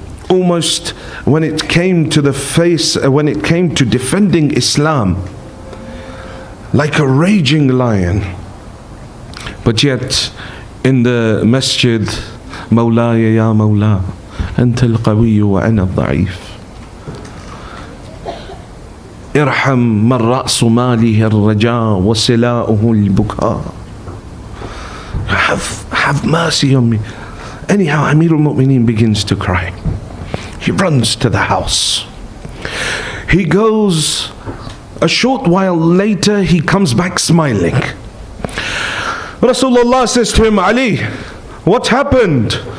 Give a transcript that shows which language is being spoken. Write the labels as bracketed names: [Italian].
[English] Almost when it came to when it came to defending Islam, like a raging lion. But yet in the masjid, Mawlaya ya Mawla, [Arabic] أنت القوي وأنا الضعيف. ارحم من رأس ماله الرجاء وسلاؤه البكاء. [English] Have mercy on me. Anyhow, Amir al-Mu'mineen begins to cry. He runs to the house. He goes, a short while later, he comes back smiling. Rasulullah says to him, Ali, what happened?